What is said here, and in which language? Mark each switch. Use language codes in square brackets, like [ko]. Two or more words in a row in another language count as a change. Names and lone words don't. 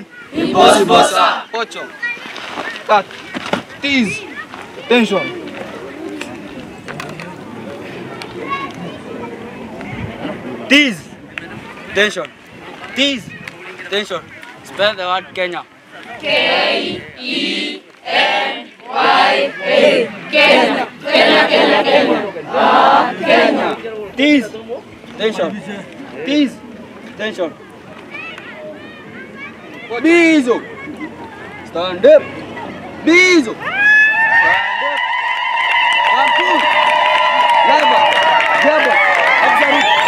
[en] Impossible, sir. 8. Cut. Tease. Tension. Tease. Tension. Tease. Tension. Spell the word Kenya. K-E-N-Y-A. Kenya. Kenya, Kenya, Kenya. Kenya. Tease. Tension. Tease. Tension. Bizo. Stand up. Bizo. Stand up. 1, 2. Leva. Jaba. Absolute.